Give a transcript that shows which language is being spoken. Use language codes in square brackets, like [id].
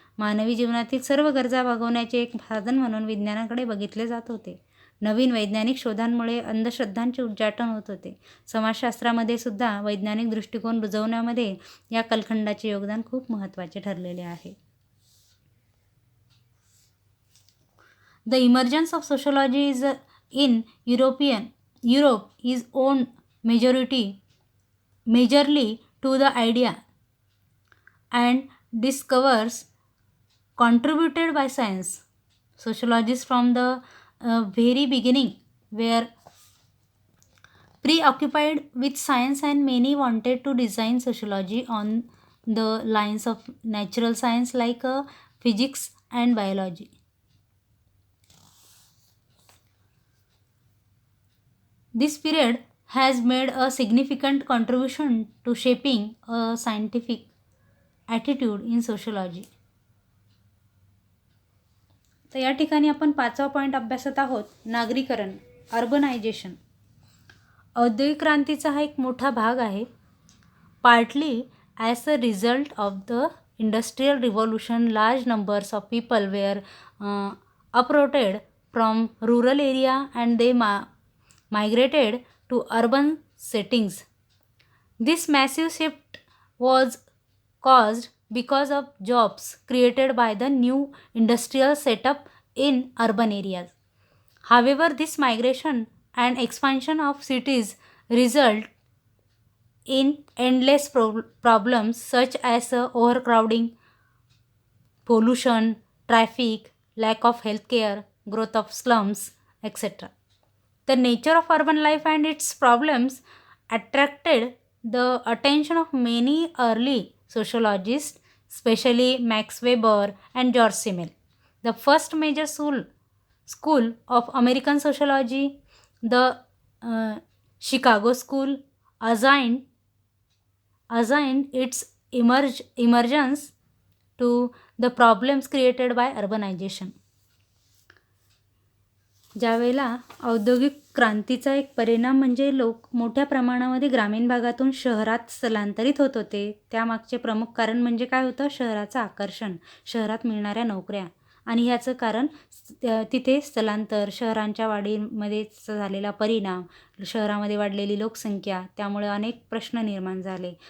[mr] मानवी जीवनातील सर्व गरजा भागवण्याचे एक साधन म्हणून विज्ञानाकडे बघितले जात होते. नवीन वैज्ञानिक शोधांमुळे अंधश्रद्धांचे उच्चाटन होत होते. समाजशास्त्रामध्ये सुद्धा वैज्ञानिक दृष्टिकोन रुजवण्यामध्ये या कालखंडाचे योगदान खूप महत्त्वाचे ठरलेले आहे. [en] The emergence of sociology is in Europe is owed majorly to the idea and discoveries contributed by science. Sociologists from the very beginning were preoccupied with science, and many wanted to design sociology on the lines of natural science like physics and biology. This period has made a significant contribution to shaping a scientific attitude in sociology. [mr] तर या ठिकाणी आपण पाचवा point अभ्यासत आहोत, नागरीकरण, urbanisation. औद्योगिक क्रांतीचा हा एक मोठा भाग आहे. [en] Partly as a result of the industrial revolution, large numbers of people were uprooted from rural area and they migrated to urban settings. This massive shift was caused because of jobs created by the new industrial setup in urban areas. However, this migration and expansion of cities result in endless problems such as overcrowding, pollution, traffic, lack of healthcare, growth of slums, etc. The nature of urban life and its problems attracted the attention of many early sociologists, especially Max Weber and George Simmel. The first major school of American sociology, the Chicago School, assigned its emergence to the problems created by urbanization. [mr] ज्यावेळेला औद्योगिक क्रांतीचा एक परिणाम म्हणजे लोक मोठ्या प्रमाणामध्ये ग्रामीण भागातून शहरात स्थलांतरित होत होते, त्यामागचे प्रमुख कारण म्हणजे काय होतं? शहराचं आकर्षण, शहरात मिळणाऱ्या नोकऱ्या आणि ह्याचं कारण तिथे स्थलांतर, शहरांच्या वाढीमध्ये झालेला परिणाम, शहरामध्ये वाढलेली लोकसंख्या, त्यामुळे अनेक प्रश्न निर्माण झाले.